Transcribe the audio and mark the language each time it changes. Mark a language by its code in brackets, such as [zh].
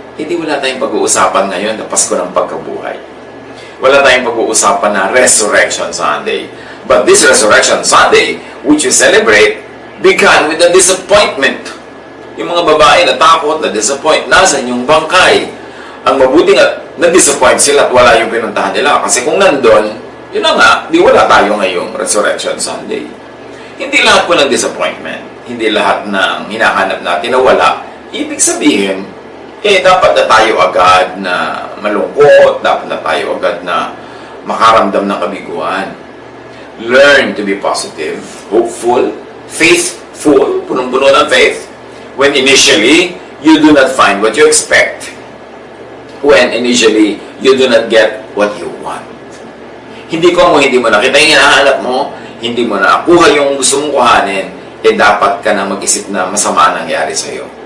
[tl] Hindi wala tayong pag-uusapan ngayon na Pasko ng Pagkabuhay. Wala tayong pag-uusapan na Resurrection Sunday. [en] But this Resurrection Sunday, which you celebrate, began with a disappointment. [tl] Yung mga babae natakot, na-disappoint, nasa yung bangkay. Ang mabuti nga, na-disappoint sila at wala yung pinuntahan nila. Kasi kung nandun, yun na nga, di wala tayo ngayong Resurrection Sunday. Hindi lahat po ng disappointment, hindi lahat ng hinahanap natin na wala. Ibig sabihin, dapat na tayo agad na malungkot, dapat na tayo agad na makaramdam ng kabiguan. [en] Learn to be positive, hopeful, faithful, [tl] punong-puno ng faith, [en] when initially, you do not find what you expect. When initially, you do not get what you want. [tl] Hindi mo nakita yung hinahanap mo, hindi mo nakuha yung gusto mong kuhanin, dapat ka na mag-isip na masama ang nangyari sa'yo.